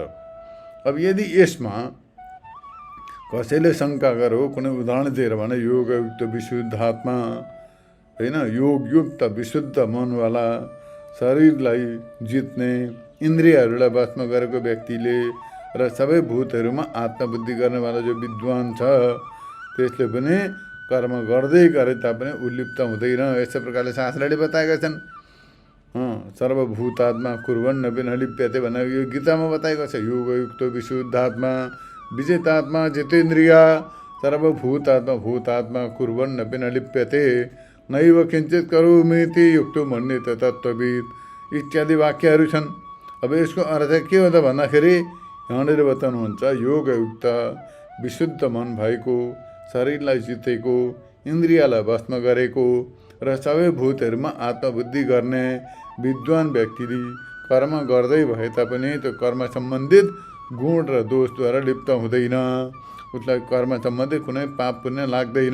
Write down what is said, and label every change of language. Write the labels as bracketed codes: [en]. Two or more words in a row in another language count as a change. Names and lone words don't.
[ne] अब यदि यसमा कसैले शङ्का गरो, कुनै उदाहरण दिएर भने योगयुक्त विशुद्ध आत्मा होइन, योगयुक्त विशुद्ध मनवाला, शरीरलाई जित्ने, इन्द्रियहरूलाई वशमा गरेको व्यक्तिले र सबै भूतहरूमा आत्मबुद्धि गर्नेवाला जो विद्वान छ, त्यसले पनि कर्म गर्दै गरे तापनि उलिप्त हुँदैन। यस्तो प्रकारले शास्त्रले बताएका छन्। [sa] सर्वभूतात्मा कुर्वन्न बिन लिप्यते [ne] भनेर यो गीतामा बताएको छ। [sa] योगयुक्त विशुद्धात्मा विजितात्मा जितेन्द्रिय सर्वभूतात्मा भूतात्मा कुर्वन्न बिन लिप्यते नैव किञ्चित करोमीति युक्तो मन्येत तत्त्वविद [ne] इत्यादि वाक्यहरू छन्। अब यसको अर्थ के हो त भन्दाखेरि यहाँनिर बताउनुहुन्छ योगयुक्त विशुद्ध मन भएको, शरीरलाई जितेको, इन्द्रियलाई वशमा गरेको र सबै भूतहरूमा आत्मबुद्धि गर्ने विद्वान व्यक्तिले कर्म गर्दै भए तापनि त्यो कर्म सम्बन्धित गुण र दोषद्वारा लिप्त हुँदैन, उसलाई कर्म सम्बन्धित कुनै पाप पुण्य लाग्दैन।